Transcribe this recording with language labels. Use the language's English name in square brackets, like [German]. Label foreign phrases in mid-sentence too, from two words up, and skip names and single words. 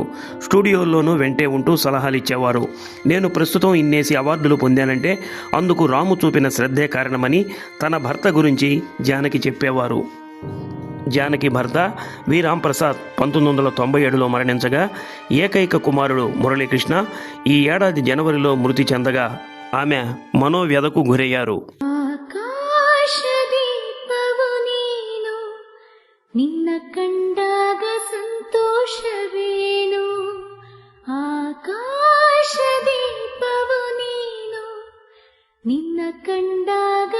[Telugu] స్టూడియోల్లోనూ వెంటే ఉంటూ సలహాలు ఇచ్చేవారు. నేను ప్రస్తుతం ఇన్నేసి అవార్డులు పొందానంటే అందుకు రాము చూపిన శ్రద్ధే కారణమని తన భర్త గురించి జానకి చెప్పేవారు. జానకి భర్త వి రాంప్రసాద్ 1997లో మరణించగా ఏకైక కుమారుడు మురళీకృష్ణ ఈ ఏడాది జనవరిలో మృతి చెందగా ఆమె మనోవ్యధకు గురయ్యారు. [Kannada] ನಿನ್ನ ಕಂಡಾಗ ಸಂತೋಷವೇನು, ಆಕಾಶ ದೀಪವು ನೀನು, ನಿನ್ನ ಕಂಡಾಗ